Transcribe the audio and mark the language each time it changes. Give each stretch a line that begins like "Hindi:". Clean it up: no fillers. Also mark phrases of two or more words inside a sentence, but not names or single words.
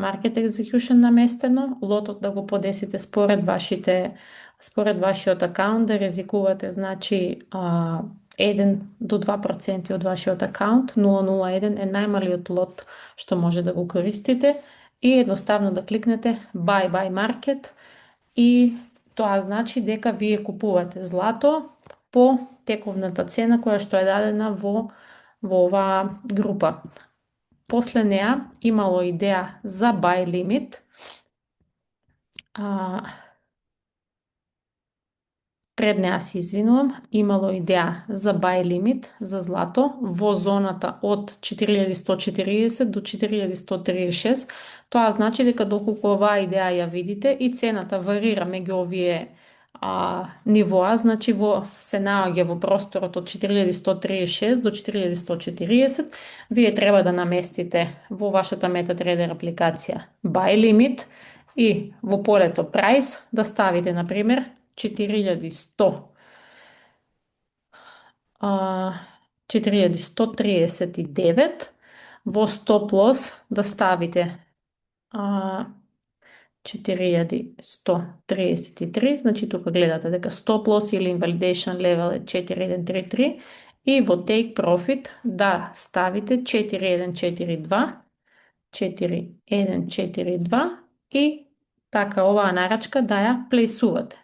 English: Market Execution
Macedonian: наместено, лотот да го подесите според вашиот акаунт, да ризикувате, значи 1 до 2% од вашиот акаунт, 001 е најмалиот лот што може да го користите, и едноставно да кликнете
English: Buy Market,
Macedonian: и тоа значи дека вие купувате злато по тековната цена која што е дадена во оваа група. После неа имало идеја за
English: buy limit.
Macedonian: Пред неа се извинувам, имало идеја за
English: buy limit
Macedonian: за злато во зоната од 4140 до 4136. Тоа значи дека доколку оваа идеја ја видите и цената варира меѓу овие нивоа, значи се наоѓа во просторот од 4136 до 4140, вие треба да наместите во вашата MetaTrader апликација
English: buy limit
Macedonian: и во полето price да ставите, например, 4139, во
English: Stop Loss
Macedonian: да ставите 4133, значи тука гледате дека
English: Stop Loss
Macedonian: или
English: Invalidation Level
Macedonian: е 4133, и во
English: Take Profit
Macedonian: да ставите 4142 и така оваа нарачка да ја плейсувате.